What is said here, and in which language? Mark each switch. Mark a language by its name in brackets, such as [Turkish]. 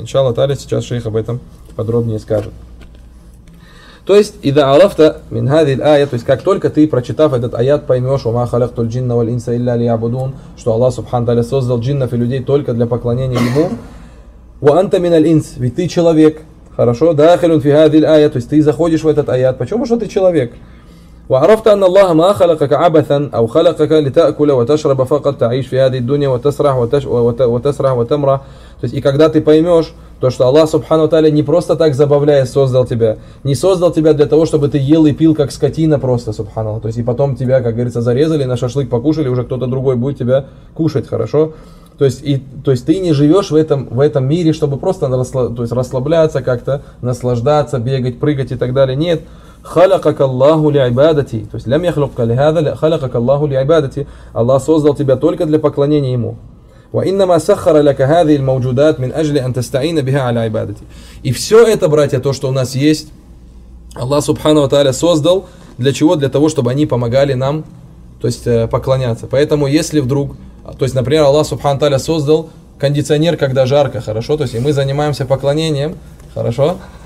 [Russian] Иншалла Тааля сейчас шейх об этом подробнее скажет. То есть, [Arabic] إذا عرفت من هذه الآية, [Russian] то есть, как только ты, прочитав этот аят, поймешь, [Arabic] وَمَا خَلَقْتُ الْجِنَّ وَالْإِنْسَ إِلَّا لِيَعْبُدُونَ, [Russian] что Аллах, Субхану Тааля, создал джиннов и людей только для поклонения Ему, [Arabic] وَأَنْتَ مِنَ الْإِنْسِ, [Russian] ведь ты человек, хорошо, [Arabic] دَخِلٌ فِي هَذِي الْآيَة, [Russian] то есть, ты заходишь в этот аят, почему, что ты человек? [Arabic] وعرفت أن الله ما خلقك عبثا أو خلقك لتأكل وتشرب فقط تعيش في هذه الدنيا وتسرح وتسرح وتمرح. [Russian] То есть, и когда ты поймешь, то что Аллах Субхану Тааля не просто так забавляясь создал тебя, не создал тебя для того, чтобы ты ел и пил как скотина просто, субханаллах. То есть, и потом тебя, как говорится, зарезали, на шашлык покушали, уже кто-то другой будет тебя кушать, хорошо? То есть, ты не живешь в этом мире, чтобы просто расслабляться как-то, наслаждаться, бегать, прыгать и так далее. Нет. [Arabic] خلقك الله لعبادتي. [Russian] То есть, [Arabic] لم يخلقك لهذا, خلقك الله لعبادتي. [Russian] Аллах создал тебя только для поклонения Ему. [Arabic] وإنما سخر لك هذه الموجودات من أجل أن تستعين بها على عبادتي. [Russian] И все это, братья, то, что у нас есть, Аллах Субхану ва Тааля создал для чего? Для того, чтобы они помогали нам, то есть поклоняться. Поэтому, если вдруг, то есть, например, Аллах Субхану ва Тааля создал кондиционер, когда жарко, хорошо, то есть, и мы занимаемся поклонением, хорошо?